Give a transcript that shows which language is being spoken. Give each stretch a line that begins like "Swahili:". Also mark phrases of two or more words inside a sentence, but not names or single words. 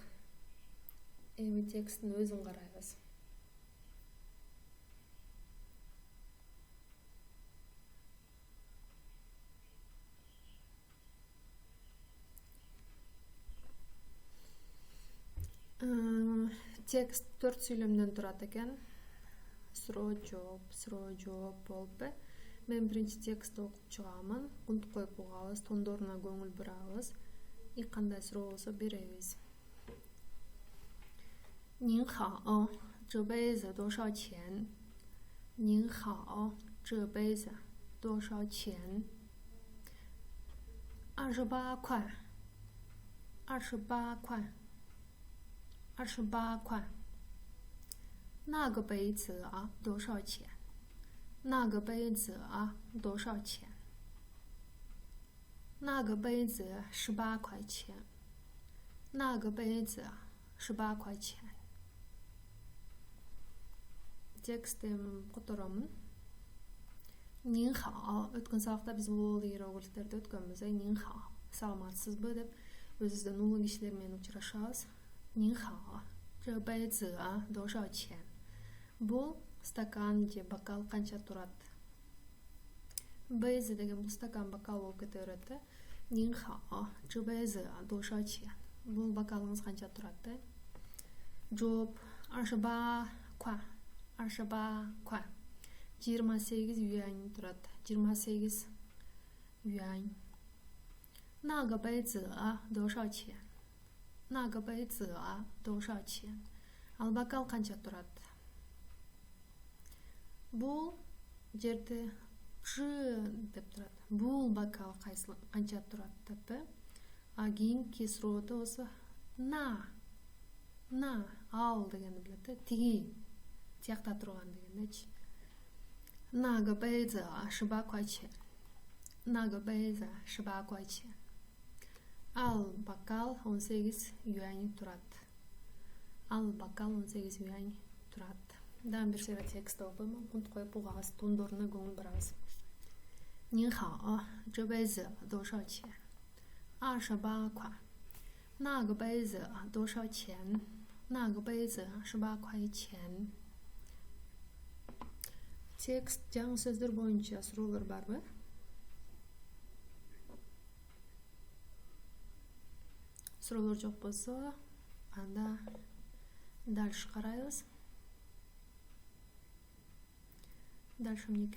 Kyrgyz: Эми тексттин өзүн карайбыз. Текст 4 сүйлөмдөн турат экен. Суроо жооп болуп. Мен биринчи текстти окуп чыгамын, кунт коюп угабыз, тондоруна көңүл бурабыз. И кандай суроо болсо беребиз.
Chinese: 您好，这杯子多少钱？您好，这杯子多少钱？28块。28块。那个杯子啊，多少钱？那个杯子啊，多少钱？那个杯子18块钱。那个杯子18块钱。
Kyrgyz: Текстим которомун.
Chinese: 您好,
Kyrgyz: өткөн сабакта биз бул иероглифтерди өткөнбүз.
Chinese: 您好,
Kyrgyz: саламатсызбы деп өзүбүздөн улуу кишилер менен учурашабыз.
Chinese: 您好, 这杯子多少钱?
Kyrgyz: Бул стакан же бокал канча турат? Бейзи деген бул стакан, бокал болуп кете берет.
Chinese: 您好, 这杯子多少钱?
Kyrgyz: Бул бокалыңыз канча турат? Жооп 28 块. 28块. 28 юань турат. 28 юань.
Chinese: 那个杯子多少钱？那个杯子多少钱?
Kyrgyz: Ал бокал канча турат? Бул жерде деп турат. Бул бокал канча турат деп. А кийинки суроодо болсо на ал дегенди билет. Тиги тиякта турган дегендечи.
Chinese: На个杯子18块钱. На个杯子18块钱.
Kyrgyz: Ал бокал 18 юань турат. Ал бокал 18 юань турат. Дагы бир сыйра текст окуйм, унутуп коюп угабыз, тундоруна көңүл бурабыз.
Chinese: 您好，这杯子多少钱？28块。那个杯子多少钱？那个杯子18块钱。
Kyrgyz: Текст жаңы сөздөр боюнча суроолор барбы? Суроолор жок болсо, анда дальше карайбыз. Дальше эмнеке?